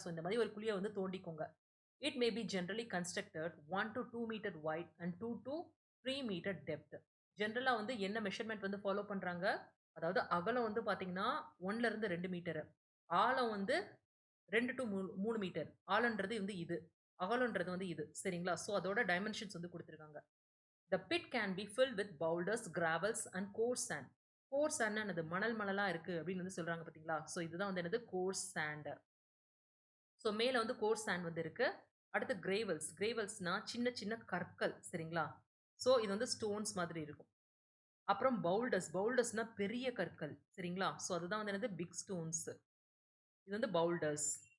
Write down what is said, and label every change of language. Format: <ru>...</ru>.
<ta>So இந்த மாதிரி ஒரு குழியை வந்து தோண்டிக்கோங்க.</ta> <en>It may be generally constructed 1 to 2 metre wide and 2 to 3 metre depth.</en> <ta>ஜென்ரலா வந்து என்ன மெஷர்மெண்ட் வந்து ஃபாலோ பண்றாங்க? அதாவது அகலம் வந்து பாத்தீங்கன்னா 1ல இருந்து 2 மீட்டர், ஆழம் வந்து 2 to 3 மீட்டர். ஆழன்றது வந்து இது, அகலன்றது வந்து இது. சரிங்களா? ஸோ அதோட டைமென்ஷன்ஸ் வந்து கொடுத்துருக்காங்க.</ta> <en>The pit can be filled with boulders, gravels and coarse sand.</en> <ta>Course sand என்னது? மணல் மணலா இருக்கு அப்படின்னு வந்து சொல்றாங்க பாத்தீங்களா? ஸோ இதுதான் வந்து என்னது? Course sand. ஸோ மேல வந்து கோர்ஸ் சாண்ட் வந்து இருக்கு. அடுத்து கிரேவல்ஸ். கிரேவல்ஸ்னா சின்ன சின்ன கற்கள். சரிங்களா? ஸோ இது வந்து ஸ்டோன்ஸ் மாதிரி இருக்கும். அப்புறம் பவுல்டர்ஸ். பவுல்டர்ஸ்னா பெரிய கற்கள். சரிங்களா? ஸோ அதுதான் வந்து என்னது?</ta> <en>Big stones.</en> <ta>இது வந்து பவுல்டர்ஸ்.</ta>